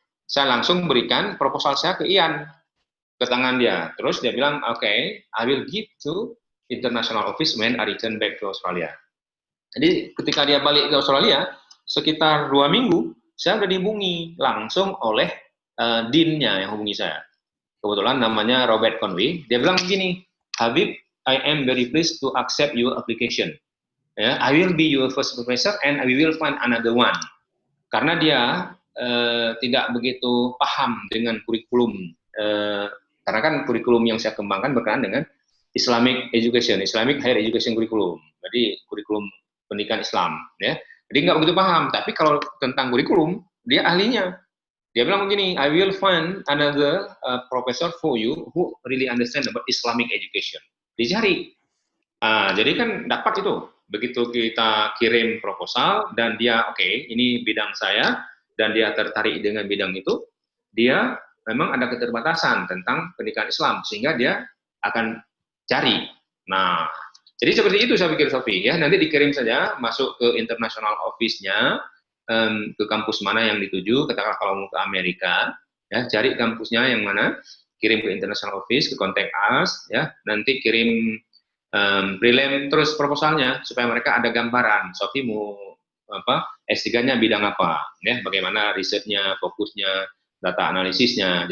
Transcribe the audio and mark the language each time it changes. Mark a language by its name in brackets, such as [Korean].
[Indonesian] Saya langsung berikan proposal saya ke Ian, ke tangan dia. Terus dia bilang, okay, [English] I will give to international office when I return back to Australia. [Indonesian] Jadi ketika dia balik ke Australia, sekitar 2 minggu, saya sudah dihubungi langsung oleh dean-nya yang hubungi saya. Kebetulan namanya Robert Conway. Dia bilang begini, [English] Habib, I am very pleased to accept your application. I will be your first professor and we will find another one. [Indonesian] Karena dia tidak begitu paham dengan kurikulum karena kan kurikulum yang saya kembangkan berkenaan dengan Islamic Education, Islamic Higher Education Curriculum, jadi kurikulum pendidikan Islam, ya. Jadi nggak begitu paham, tapi kalau tentang kurikulum, dia ahlinya. Dia bilang begini, [English] I will find another professor for you who really understand about Islamic education. [Indonesian] Dicari. Jadi kan dapat itu. Begitu kita kirim proposal, dan dia, oke, ini bidang saya, dan dia tertarik dengan bidang itu, dia memang ada keterbatasan tentang pendidikan Islam, sehingga dia akan cari. Nah, jadi seperti itu saya pikir, Sofi, ya. Nanti dikirim saja, masuk ke international office-nya, ke kampus mana yang dituju, katakanlah kalau mau ke Amerika, ya, cari kampusnya yang mana, kirim ke international office, ke contact us, ya, nanti kirim prelim terus proposalnya, supaya mereka ada gambaran, Sofi mau S3-nya bidang apa, ya, bagaimana risetnya, fokusnya, data analisisnya.